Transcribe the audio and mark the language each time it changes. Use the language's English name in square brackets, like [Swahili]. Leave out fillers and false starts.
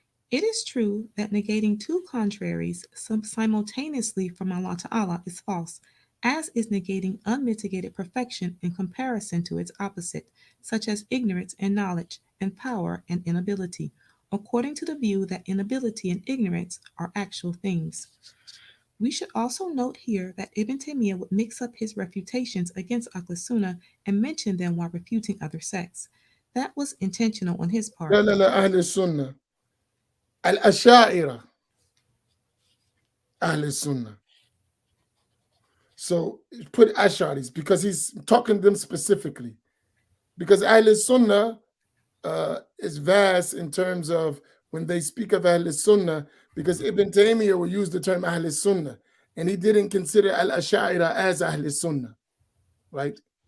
[English] It is true that negating two contraries simultaneously from Allah Ta'ala is false, as is negating unmitigated perfection in comparison to its opposite, such as ignorance and knowledge, and power and inability, according to the view that inability and ignorance are actual things. We should also note here that Ibn Taymiyyah would mix up his refutations against Ahl Sunnah and mention them while refuting other sects. That was intentional on his part. [Arabic] لا لا لا أهل السنة الأشاعرة أهل السنة. [English] So put Asharis because he's talking to them specifically. Because Ahl Sunnah is vast in terms of when they speak of Ahl Sunnah, because Ibn Taymiyyah will use the term Ahl Sunnah, and he didn't consider Al-Asha'ira as Ahl Sunnah, right?